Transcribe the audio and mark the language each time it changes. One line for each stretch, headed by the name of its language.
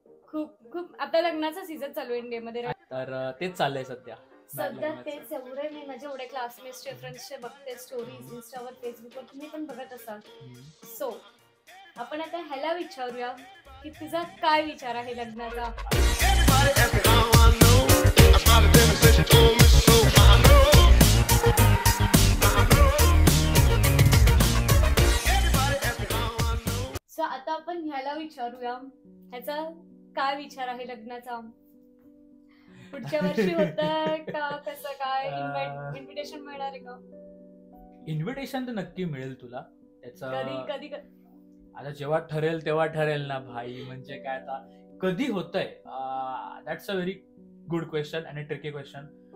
Marathi: खूप खूप आता लग्नाचा सीझन चालू आहे इंडियामध्ये right? तर तेच चाललंय सध्या. सध्या लग्नाचं. तेच एवढे मी माझे एवढे क्लासमेट्सचे फ्रेंड्सचे बघते स्टोरीज इंस्टावर फेसबुकवर, तुम्ही पण बघत असाल. हम्म. सो आपण आता ह्याला विचारूया की तुझा काय विचार आहे लग्नाचा.
English: Everybody ask me how I know. I smiled at them and said she told me so. I know. I know. Everybody ask me how I know.
Marathi: So आता आपण ह्याला विचारूया ह्याचा काय विचार आहे लग्नाचा. पुढच्या वर्षी होतंय का कसं काय, इन्व्हिटेशन मिळणार आहे का? इन्व्हिटेशन तर नक्की मिळेल तुला. कधी त्याचं कधी आता जेव्हा ठरेल तेव्हा ठरेल ना भाई. म्हणजे काय आता कधी होतंय,
English: that's a very good question
Marathi: आणि
English: Tricky question.